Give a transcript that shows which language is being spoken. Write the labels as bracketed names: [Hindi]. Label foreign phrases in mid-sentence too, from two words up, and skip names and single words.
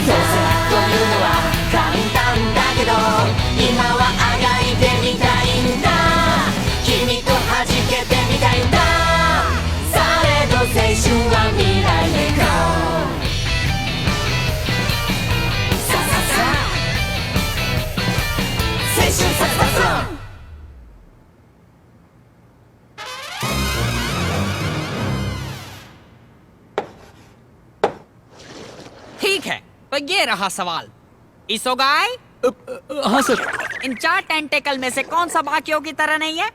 [Japanese] どうせというのは簡単だけど、今はあがいてみたいんだ。君と弾けてみたいんだ。されど青春は未来へゴー。さ青春ささ。 [Hindi] ठीक है, तो ये रहा सवाल। इसोगाई, हाँ सर। इन 4 टेंटेकल में से कौन सा बाकियों की तरह नहीं है?